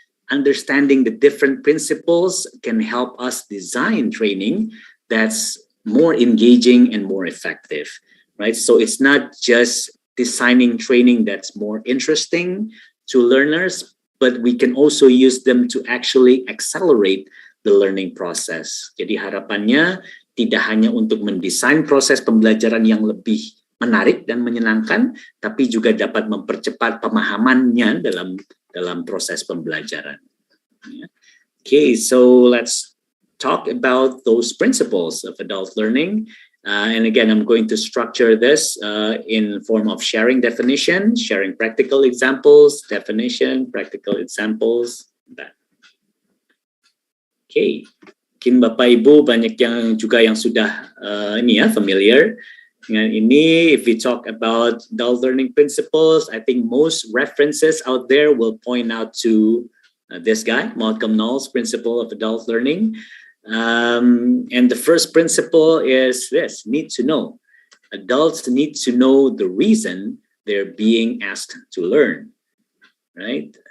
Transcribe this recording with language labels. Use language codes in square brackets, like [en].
[en] understanding the different principles can help us design training that's more engaging and more effective, right? So it's not just designing training that's more interesting to learners, but we can also use them to actually accelerate the learning process. [id] Jadi harapannya tidak hanya untuk mendesain proses pembelajaran yang lebih menarik dan menyenangkan, tapi juga dapat mempercepat pemahamannya dalam proses pembelajaran. [en] Okay, so let's talk about those principles of adult learning. And again, I'm going to structure this in form of sharing definition, sharing practical examples, definition, practical examples. That. [id] Okay, mungkin Bapak Ibu banyak yang juga yang sudah familiar dengan ini. [en] If we talk about adult learning principles, I think most references out there will point out to this guy, Malcolm Knowles' principle of adult learning. And the first principle is this: need to know. Adults need to know the reason they're being asked to learn, right?